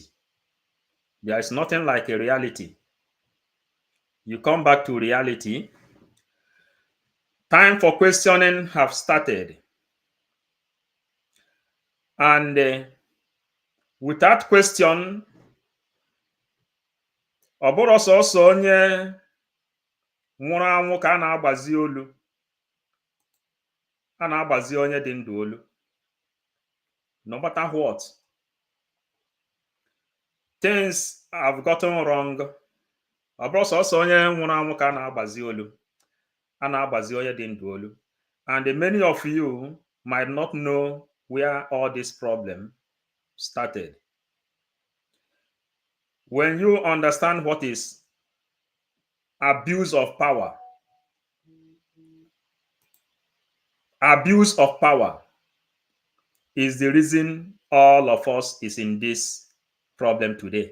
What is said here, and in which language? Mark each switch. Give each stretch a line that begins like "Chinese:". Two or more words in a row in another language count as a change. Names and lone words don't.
English: There is nothing like a reality. You come back to reality. Time for questioning have started. And without question,
Igbo: Ọ bụrụ sọsọ onye nwụrụ anwụ ka a na-agbazi olu. A na-agbazi onye dị ndụ olu.
English: No matter what, things have gotten wrong.
Igbo: Ọ bụrụ sọsọ onye nwụrụ anwụ ka a na-agbazi olu. A na-agbazi onye dị ndụ olu.
English: And many of you might not know where all this problem started. When you understand what is abuse of power is the reason all of us is in this problem today.